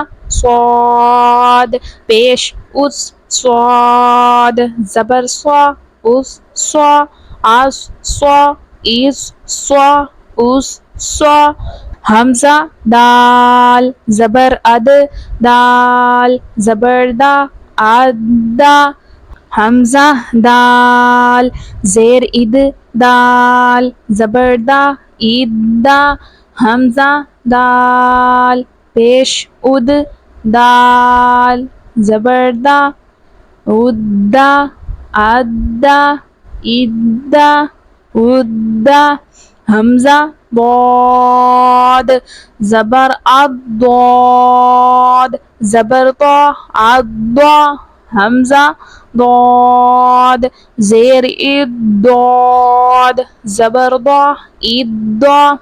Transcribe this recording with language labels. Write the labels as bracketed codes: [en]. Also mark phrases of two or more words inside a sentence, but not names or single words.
[ur] صاد پیش اس صاد زبر صا اس صا اس صا اس صا اس صا حمزہ دال زبر اد دال زبر دا ادا حمزہ دال زیر اد دال زبر دا ادا حمزہ دال پیش اد دال زبر دا ادا ادا ادا ادا حمزہ ضاد زبر الضاد زبر طا الضا حمزہ ضاد زیر الضاد زبر ضا الضا